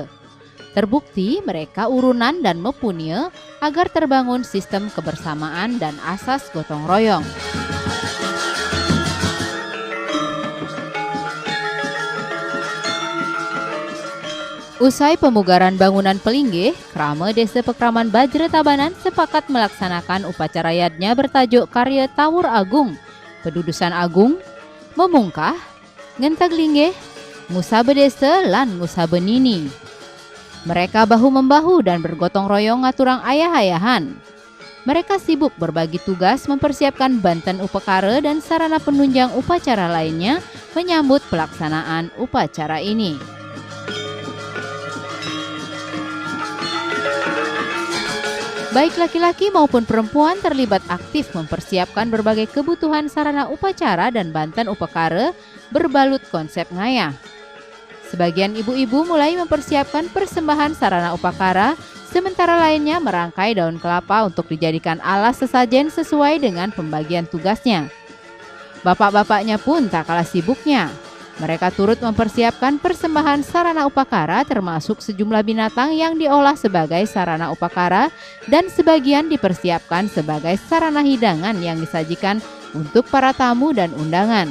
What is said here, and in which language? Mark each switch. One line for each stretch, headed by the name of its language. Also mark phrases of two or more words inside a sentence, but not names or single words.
Indonesian: Terbukti mereka urunan dan mepunya agar terbangun sistem kebersamaan dan asas gotong royong. Usai pemugaran bangunan pelinggih, krama Desa Pekraman Bajra Tabanan sepakat melaksanakan upacara yadnya bertajuk Karya Taur Agung, Pedudusan Agung, Memungkah, Ngenteg Linggih, Ngusabe Desa lan Ngusabe Nini. Mereka bahu-membahu dan bergotong royong
Balinese: ngaturang ayah-ayahan.
Indonesian: Mereka sibuk berbagi tugas mempersiapkan banten upakara dan sarana penunjang upacara lainnya menyambut pelaksanaan upacara ini. Baik laki-laki maupun perempuan terlibat aktif mempersiapkan berbagai kebutuhan sarana upacara dan banten upakara berbalut konsep ngayah. Sebagian ibu-ibu mulai mempersiapkan persembahan sarana upakara, sementara lainnya merangkai daun kelapa untuk dijadikan alas sesajen sesuai dengan pembagian tugasnya. Bapak-bapaknya pun tak kalah sibuknya. Mereka turut mempersiapkan persembahan sarana upakara termasuk sejumlah binatang yang diolah sebagai sarana upakara dan sebagian dipersiapkan sebagai sarana hidangan yang disajikan untuk para tamu dan undangan.